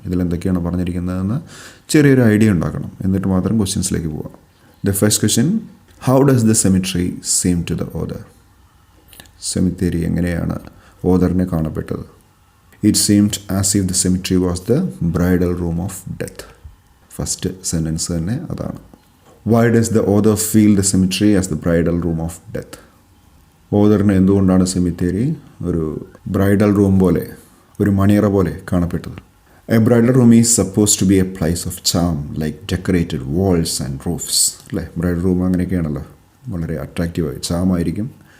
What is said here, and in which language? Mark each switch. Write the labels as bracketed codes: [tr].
[ml] ഇതിലെന്തൊക്കെയാണ് പറഞ്ഞിരിക്കുന്നതെന്ന് ചെറിയൊരു ഐഡിയ ഉണ്ടാക്കണം. എന്നിട്ട് മാത്രം ക്വസ്റ്റ്യൻസിലേക്ക് പോകാം. [en] The first question, how does the cemetery seem to the other? [ml] സെമിത്തേരി എങ്ങനെയാണ് ഓദറിനെ കാണപ്പെട്ടത്? [en] It seemed as if the cemetery was the bridal room of death. [ml] First sentence തന്നെ അതാണ്. [en] Why does the author feel the cemetery as the bridal room of death? [ml] ഓദറിന് എന്തുകൊണ്ടാണ് സെമിത്തേരി ഒരു bridal room പോലെ, ഒരു മണിയറ പോലെ കാണപ്പെട്ടത്? [en] A bridal room is suppose to be a place of charm like decorated walls and roofs അല്ലേ? [ml] Bridal room അങ്ങനെയൊക്കെയാണല്ലോ, വളരെ അട്രാക്റ്റീവായി ചാമായിരിക്കും.